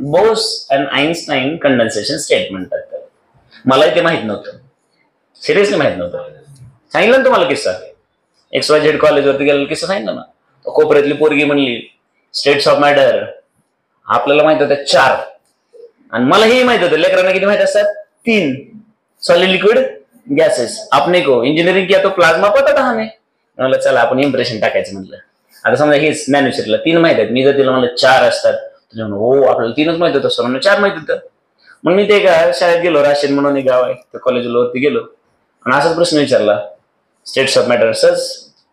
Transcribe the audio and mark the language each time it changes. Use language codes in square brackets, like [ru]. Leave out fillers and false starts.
[mr] Bose and Einstein condensation state म्हणतात. मला ते माहित नव्हतं, सिरियसली माहित नव्हतं. सांगितलं ना तुम्हाला किस्सा, XYZ कॉलेज वरती गेलेला किस्सा सांगितलं ना. कोपऱ्यातली पोरगी म्हणली स्टेट्स ऑफ मॅटर, आपल्याला माहित होतं 4, आणि मला हे माहित होतं लेकरांना किती माहित असतात? 3. Solid, liquid, gases. [hi] आपने को इंजिनिअरिंग किया तो प्लाज्मा पता था हमें. [mr] म्हणलं चला आपण इम्प्रेशन टाकायचं म्हणलं. आता समजा हेच मॅन्युफॅक्चरला 3 माहित आहेत, मी जर तिला म्हणलं 4 असतात, हो आपल्याला 3च माहित होतं, सरांना 4 माहित होतं. मग मी ते का शाळेत गेलो, राशीन म्हणून एक गाव आहे, त्या कॉलेजला वरती गेलो आणि असाच प्रश्न विचारला स्टेट्स ऑफ मॅटर असंच.